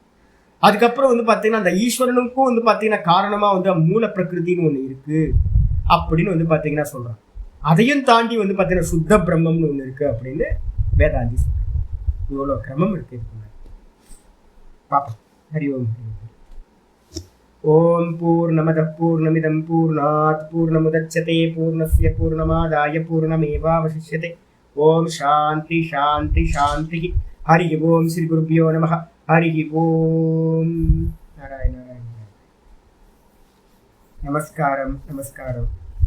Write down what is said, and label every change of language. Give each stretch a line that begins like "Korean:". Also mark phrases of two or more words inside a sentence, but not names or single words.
Tamil: அதுக்கப்புறம் பாத்தீங்கன்னா அந்த ஈஸ்வரனுக்கும் பாத்தீங்கன்னா காரணமா மூல பிரகிருதின்னு ஒண்ணு இருக்கு. அப்படின்னு வந்து பார்த்தீங்கன்னா சொல்கிறான். அதையும் தாண்டி வந்து பார்த்தீங்கன்னா சுத்த பிரம்மம்னு ஒன்று இருக்குது அப்படின்னு வேதாந்தி சொல்கிறான். இவ்வளோ கிரமம் இருக்குது இதுக்கு பாப்பா.
Sanskrit: हरि ॐ। ॐ पूर्णमदः पूर्णमिदं पूर्णात् पूर्णमुदच्यते पूर्णस्य पूर्णमादाय पूर्णमेवावशिष्यते. ॐ शान्ति शान्ति शान्ति। हरि ॐ। श्री गुरुभ्यो नमः. हरि ॐ। नारायण नारायण.
Tamil: நமஸ்காரம் நமஸ்காரம்.